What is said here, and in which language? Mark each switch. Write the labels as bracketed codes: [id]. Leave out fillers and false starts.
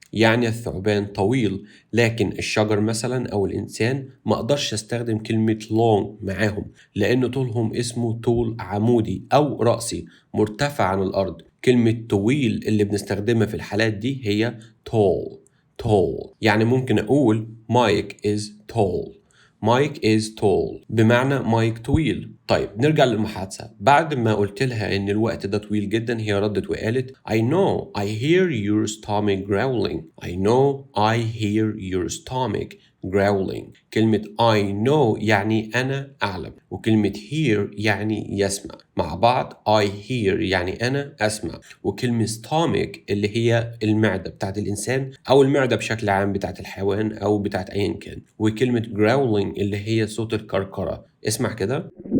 [ar] يعني الثعبان طويل، لكن الشجر مثلا أو الإنسان ما أقدرش أستخدم كلمة long معاهم لأن طولهم اسمه طول عمودي أو رأسي مرتفع عن الأرض. كلمة طويل اللي بنستخدمها في الحالات دي هي tall. [en] tall [ar] يعني ممكن أقول [en] Mike is tall. Mike is tall [ar] بمعنى مايك طويل. طيب نرجع للمحادثة. بعد ما قلت لها إن الوقت ده طويل جدا هي ردت وقالت [en] I know I hear your stomach growling. I know I hear your stomach growling. [ar] كلمة [en] I know [ar] يعني أنا أعلم، وكلمة hear يعني يسمع. مع بعض [en] I hear [ar] يعني أنا أسمع، وكلمة stomach اللي هي المعدة بتاعت الإنسان أو المعدة بشكل عام بتاعت الحيوان أو بتاعت أيا كان، وكلمة growling اللي هي صوت الكركرة. اسمع كده.